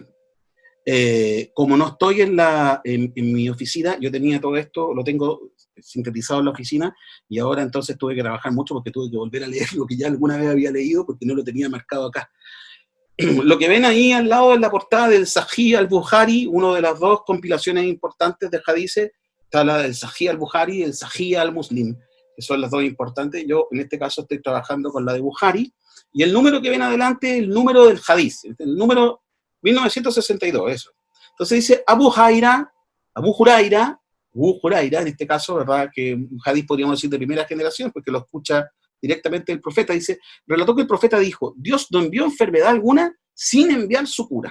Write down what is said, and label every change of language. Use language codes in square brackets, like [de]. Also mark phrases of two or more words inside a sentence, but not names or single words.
[es] Como no estoy en mi oficina, yo tenía todo esto, lo tengo sintetizado en la oficina, y ahora entonces tuve que trabajar mucho porque tuve que volver a leer lo que ya alguna vez había leído, porque no lo tenía marcado acá. Lo que ven ahí al lado de la portada del Sahih al-Bukhari, una de las dos compilaciones importantes de hadices, está la del Sahih al-Bukhari y el Sahih al-Muslim, que son las dos importantes. Yo en este caso estoy trabajando con la de Bukhari, y el número que ven adelante es el número del hadith, el número 1962, eso. Entonces dice Abu Huraira, en este caso, ¿verdad?, que un hadith podríamos decir de primera generación, porque lo escucha directamente el profeta, dice, relató que el profeta dijo, Dios no envió enfermedad alguna, sin enviar su cura.